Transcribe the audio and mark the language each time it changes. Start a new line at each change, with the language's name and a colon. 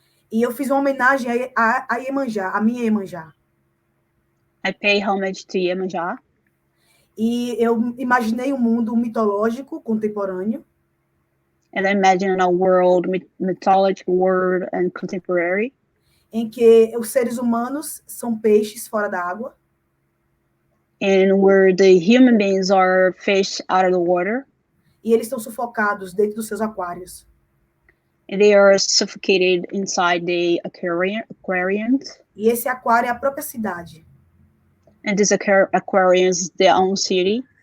Portuguese: E eu fiz uma homenagem a Iemanjá, a minha Iemanjá.
English: I pay homage to Iemanjá.
Portuguese: E eu imaginei um mundo mitológico contemporâneo.
English: And I imagine a world, mythological world and contemporary.
Portuguese: Em que os seres humanos são peixes fora da água.
English: And where the human beings are fish out of the water.
Portuguese: E eles estão sufocados dentro dos seus aquários.
English: And they are suffocated inside the aquariums.
Portuguese: E esse aquário é a própria cidade.
English: And this aquarium is their own city.